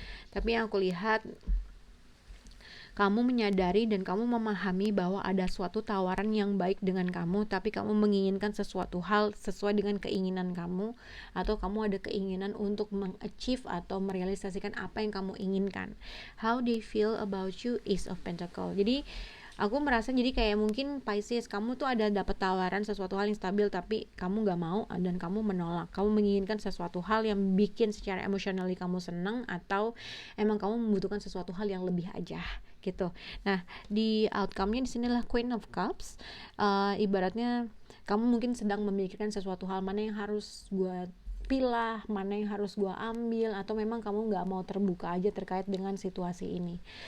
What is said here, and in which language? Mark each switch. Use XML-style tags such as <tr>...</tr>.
<id>Tapi yang aku lihat, kamu menyadari dan kamu memahami bahwa ada suatu tawaran yang baik dengan kamu, tapi kamu menginginkan sesuatu hal sesuai dengan keinginan kamu, atau kamu ada keinginan untuk mengachieve atau merealisasikan apa yang kamu inginkan.</id> <en>How they feel about you, Ace of Pentacle.</en> <id>Jadi aku merasa jadi kayak mungkin Pisces, kamu tuh ada dapat tawaran sesuatu hal yang stabil tapi kamu gak mau dan kamu menolak. Kamu menginginkan sesuatu hal yang bikin secara emotionally kamu senang, atau emang kamu membutuhkan sesuatu hal yang lebih aja gitu. Nah, di outcome-nya di sinilah Queen of Cups. Ibaratnya kamu mungkin sedang memikirkan sesuatu hal, mana yang harus gue pilah, mana yang harus gue ambil, atau memang kamu gak mau terbuka aja terkait dengan situasi ini.</id>